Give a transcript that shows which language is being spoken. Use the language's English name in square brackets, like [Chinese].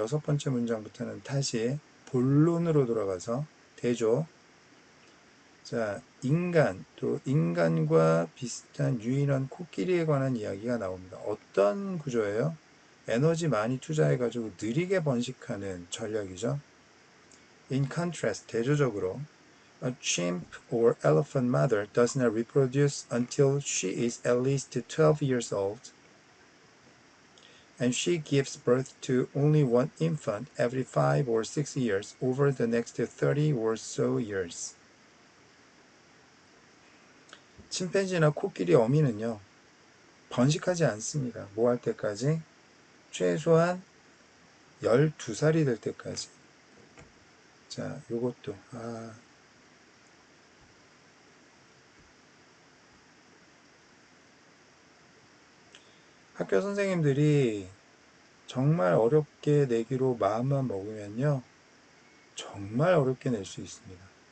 [Korean] 6번째 문장부터는 다시 본론으로 돌아가서 대조. 자, 인간, 또 인간과 비슷한 유인원 코끼리에 관한 이야기가 나옵니다. 어떤 구조예요? 에너지 많이 투자해가지고 느리게 번식하는 전략이죠. [English] In contrast, [Korean] 대조적으로 [English] A chimp or elephant mother does not reproduce until she is at least 12 years old, and she gives birth to only one infant every 5 or 6 years over the next 30 or so years. [Korean] 침팬지나 코끼리 어미는요, 번식하지 않습니다. 뭐 할 때까지? 최소한 12살이 될 때까지. 자, 요것도, 학교 선생님들이 정말 어렵게 내기로 마음만 먹으면요, 정말 어렵게 낼 수 있습니다.